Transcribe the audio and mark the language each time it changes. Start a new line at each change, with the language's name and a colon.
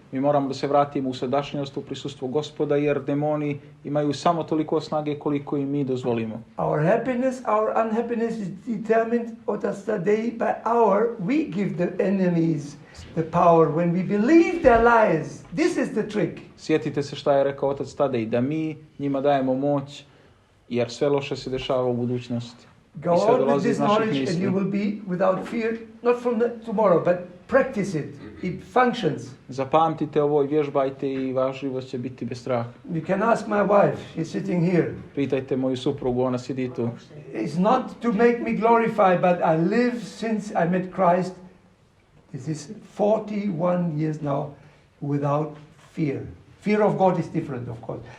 Serbian: Mi moramo da se vratimo u sadašnjost, u prisustvo Gospoda, jer demoni imaju samo toliko snage koliko i mi dozvolimo.
English: Our happiness, our unhappiness is determined by we give the enemies the power when we believe their lies. This is the trick.
Serbian: Sjetite se šta je rekao otac Tadej, da mi njima dajemo moć, jer sve loše se dešava u budućnosti.
English: Go out with this knowledge and you will be without fear, not from tomorrow, but practice it. It functions.
Serbian: Zapamtite ovo i vježbajte i vaš život će biti bez straha.
English: You can ask my wife, she's sitting here.
Serbian: Pitajte moju suprugu, ona sidi tu.
English: It's not to make me glorify, but I live since I met Christ. This is 41 years now without fear. Fear of God is different, of course.